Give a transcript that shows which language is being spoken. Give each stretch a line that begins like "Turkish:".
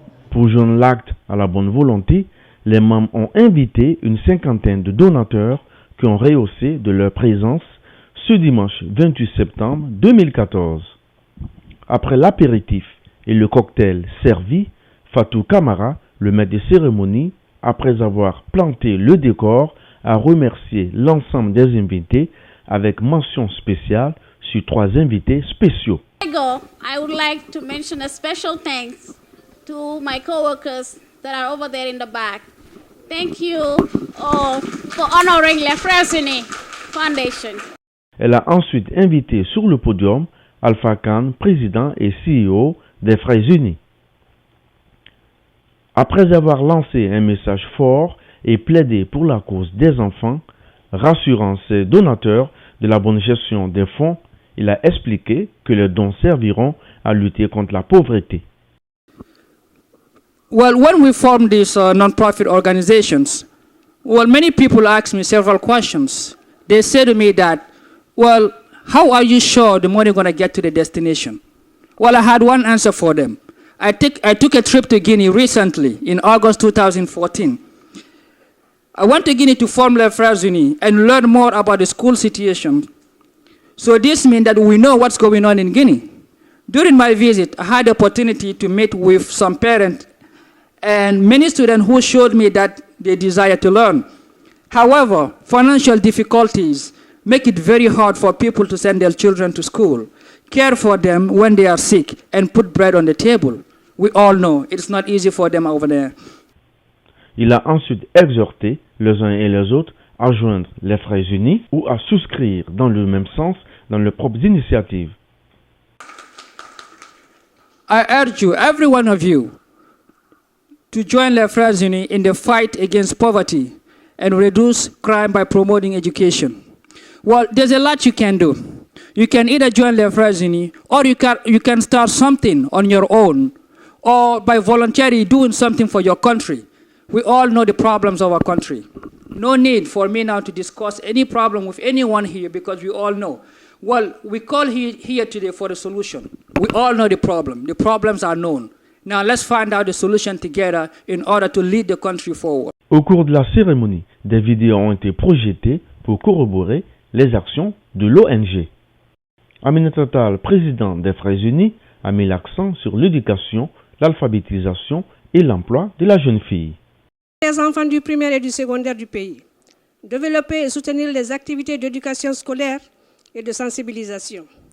French: Pour joindre l'acte à la bonne volonté, les membres ont invité une cinquantaine de donateurs qui ont rehaussé de leur présence ce dimanche 28 septembre 2014. Après l'apéritif et le cocktail servi, Fatou Camara, le maître de cérémonie, après avoir planté le décor, a remercié l'ensemble des invités avec mention spéciale sur 3 invités spéciaux.
English: I would like to mention a special thanks to my co-workers that are over there in the back. Thank you all for honoring Les Frères Unis Foundation.
French: Elle a ensuite invité sur le podium Alpha Khan, président et CEO des Frères Unis. Après avoir lancé un message fort et plaidé pour la cause des enfants, rassurant ses donateurs de la bonne gestion des fonds, il a expliqué que les dons serviront à lutter contre la pauvreté.
English: Well, when we formed these non-profit organizations, many people ask me several questions. They say to me that, how are you sure the money is going to get to the destination? Well, I had one answer for them. I took a trip to Guinea recently in August 2014. I went to Guinea to form Les Frères Unis and learn more about the school situation. So this means that we know what's going on in Guinea. During my visit, I had the opportunity to meet with some parents and many students who showed me that they desire to learn. However, financial difficulties make it very hard for people to send their children to school, care for them when they are sick, and put bread on the table. We all know it's not easy for them over there.
French: Il a ensuite exhorté les uns et les autres à joindre les Frères Unis ou à souscrire dans le même sens dans leurs propres initiatives.
English: I urge you, every one of you, to join Les Frères Unis in the fight against poverty and reduce crime by promoting education. Well, there's a lot you can do. You can either join Les Frères Unis or you can start something on your own or by voluntarily doing something for your country. We all know the problems of our country. No need for me now to discuss any problem with anyone here because we all know. Well, we call here today for the solution. We all know the problem. The problems are known. Now let's find out the solution together in order to lead the country forward.
French: Au cours de la cérémonie, des vidéos ont été projetées pour corroborer les actions de l'ONG. Aminata Tall, président des Frères Unis, a mis l'accent sur l'éducation, l'alphabétisation et l'emploi de la jeune fille. Les enfants du primaire et du secondaire du pays. Développer et soutenir les activités d'éducation scolaire et de sensibilisation.